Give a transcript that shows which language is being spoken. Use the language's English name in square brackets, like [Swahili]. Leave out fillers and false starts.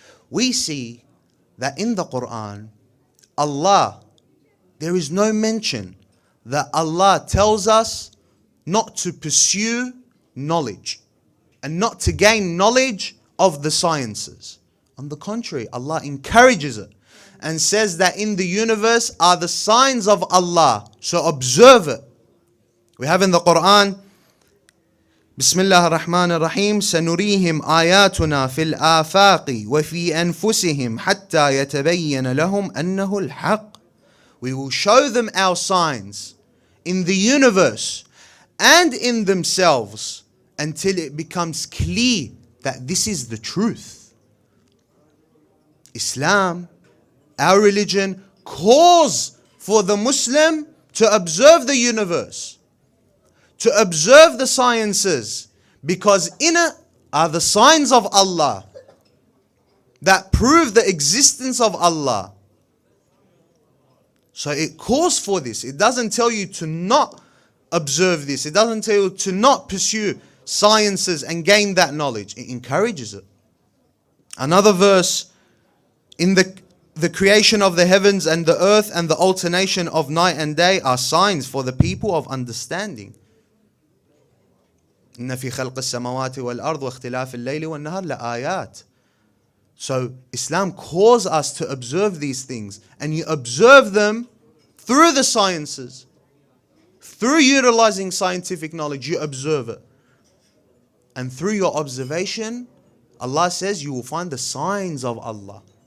[English] We see that in the Quran, there is no mention that Allah tells us not to pursue knowledge and not to gain knowledge of the sciences. On the contrary, Allah encourages it and says that in the universe are the signs of Allah, so observe it. [Arabic] We have in the Quran, Bismillah ar-Rahman ar-Rahim, سَنُرِيهِمْ آيَاتُنَا فِي الْآفَاقِ وَفِي أَنفُسِهِمْ حَتَّى يَتَبَيَّنَ لَهُمْ أَنَّهُ الْحَقِّ. [English] We will show them our signs in the universe and in themselves until it becomes clear that this is the truth. Islam, our religion, calls for the Muslim to observe the universe, to observe the sciences, because in it are the signs of Allah that prove the existence of Allah. So it calls for this. It doesn't tell you to not observe this. It doesn't tell you to not pursue sciences and gain that knowledge. It encourages it. Another verse, in the creation of the heavens and the earth and the alternation of night and day are signs for the people of understanding. [Arabic] إن في خلق السماوات والأرض واختلاف الليل والنهار لآيات. [English] So Islam calls us to observe these things, and you observe them through the sciences, through utilizing scientific knowledge. You observe it, and through your observation, Allah says you will find the signs of Allah.